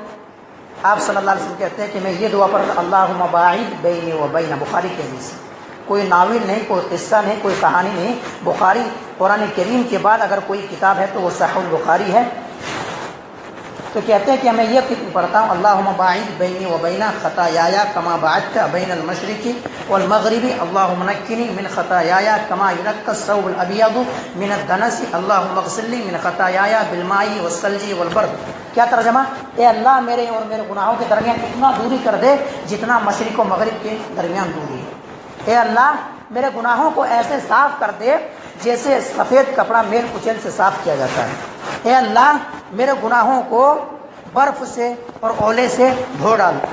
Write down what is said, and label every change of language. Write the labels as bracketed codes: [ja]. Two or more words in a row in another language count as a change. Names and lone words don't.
[ur] آپ [ar] صلی اللہ علیہ وسلم [ur] کہتے ہیں کہ میں یہ دعا پڑھتا ہوں، [ar] اللہم باعد بینی و بین، [ur] بخاری کے حدیث، کوئی ناول نہیں، کوئی قصہ نہیں، کوئی کہانی نہیں، بخاری قرآن کریم کے بعد اگر کوئی کتاب ہے تو وہ صحیح البخاری ہے۔ تو کہتے ہیں کہ میں یہ پڑھتا ہوں، [ar] اللہم باعد بینی و بین خطایایا کما باعدت بین المشرق والمغرب، اللہم نقنی من خطایایا کما ینقی الثوب الابیض من الدنس، اللہم اغسلنی من خطایایا بالماء والثلج والبرد۔ [ur] کیا ترجمہ؟ اے اللہ میرے اور میرے گناہوں کے درمیان اتنا دوری کر دے جتنا مشرق و مغرب کے درمیان دوری ہے۔ اے اللہ میرے گناہوں کو ایسے صاف کر دے جیسے سفید کپڑا میل کچیل سے صاف کیا جاتا ہے۔ اے اللہ میرے گناہوں کو برف سے اور اولے سے دھو ڈال۔